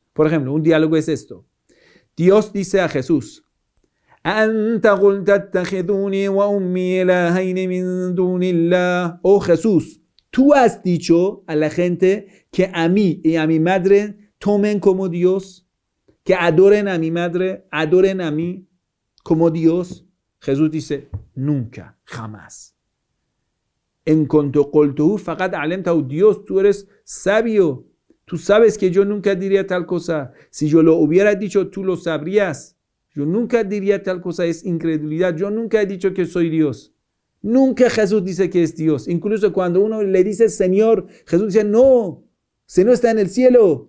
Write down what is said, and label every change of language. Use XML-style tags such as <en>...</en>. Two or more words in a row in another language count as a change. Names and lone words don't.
<es>Por ejemplo, un diálogo es esto. Dios dice a Jesús: oh Jesús, tú has dicho a la gente que a mí y a mi madre tomen como Dios, que adoren a mi madre, adoren a mí como Dios. Jesús dice: nunca, jamás. En cuanto</es> <ar>قلته فقد علمته,</ar> <es>Dios, tú eres sabio. Tú sabes que yo nunca diría tal cosa. Si yo lo hubiera dicho, tú lo sabrías. Yo nunca diría tal cosa, es incredulidad. Yo nunca he dicho que soy Dios. Nunca Jesús dice que es Dios. Incluso cuando uno le dice Señor, Jesús dice: no, Señor está en el cielo.</es>